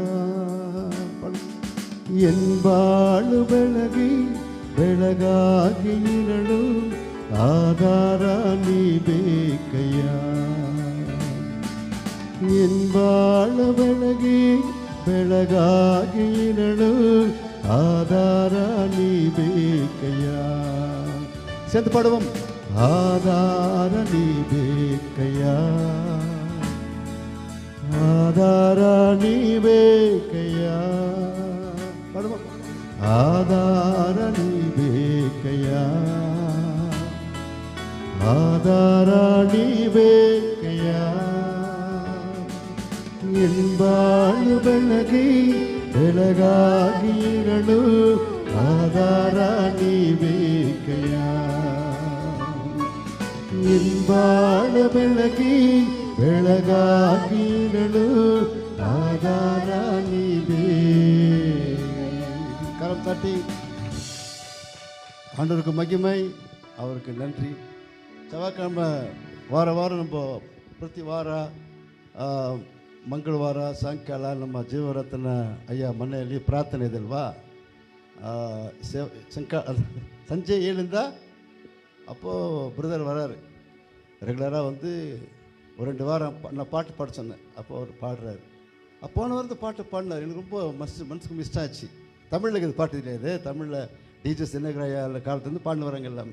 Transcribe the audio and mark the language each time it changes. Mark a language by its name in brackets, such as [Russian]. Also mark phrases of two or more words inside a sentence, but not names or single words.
[Kannada] ಎನ್ಬಾಳು ಬೆಳಗಿ ಬೆಳಗಾಗಿ ಇರಲು ಆಧಾರ ನೀ ಬೇಕಯ್ಯ. ಎನ್ಬಾಳು ಬೆಳಗಿ ಬೆಳಗಾಗಿ ಇರಲು ಆಧಾರ ನೀ ಬೇಕಯ್ಯ. [Tamil] சேர்ந்து பாடுவோம். [Kannada] ಆಧಾರ ನೀ ಬೇಕಯ್ಯ, ಆಧಾರ ನೀ ಬೇಕಯ್ಯ. பாடுவோம். ಆಧಾರ ನೀ ಬೇಕಯ್ಯ, ಆಧಾರ ನೀ ಬೇಕಯ್ಯ. ಎನ್ಬಾಳು ಬೆಳಗಿ ಬೆಳಗಾಗಿ ಇರಲು ಆಧಾರ ನೀ ಬೇಕಯ್ಯ. ಎನ್ಬಾಳ ಬೆಳಗಿ ಬೆಳಗಾಗಿ ಇರಲು ಆಧಾರ ನೀ [Tamil] கரம் தட்டி ஆண்டவருக்கு மகிமை, அவருக்கு நன்றி. செவ்வாய்க்கிழமை வாரம் நம்ம [Kannada] ಪ್ರತಿ ವಾರ ಮಂಗಳವಾರ ಸಾಯಂಕಾಲ ನಮ್ಮ ಜೀವರತ್ನ ಅಯ್ಯ ಮನೆಯಲ್ಲಿ ಪ್ರಾರ್ಥನೆ ಇದೆ ಅಲ್ವಾ. ಸಂಜೆ 7ರಿಂದ [Tamil] அப்போது பிரதர் வராரு. ரெகுலராக வந்து ஒரு 2 வாரம் நான் பாட்டு பாட சொன்னேன். அப்போ அவர் பாடுறாரு. போன வாரத்து பாட்டு பாடினார். எனக்கு ரொம்ப மனசுக்கு மிஸ் ஆச்சு. தமிழில் இது பாட்டு தெரியாது. தமிழில் டிஜே சின்னகராயா காலத்துலேருந்து பாடின வராங்க எல்லாமே.